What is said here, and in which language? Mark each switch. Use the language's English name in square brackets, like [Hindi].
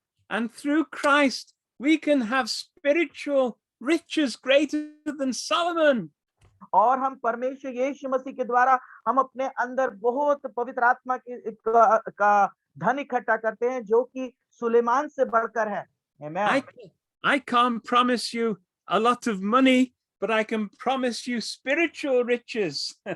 [English] And through Christ, we can have spiritual riches greater than Solomon. [Hindi] और हम परमेश्वर यीशु मसीह के द्वारा हम अपने अंदर बहुत पवित्र आत्मा का धन इकट्ठा करते हैं जो कि सुलेमान से बढ़कर है। [English] Amen. I can't promise you a lot of money, but I can promise you spiritual riches.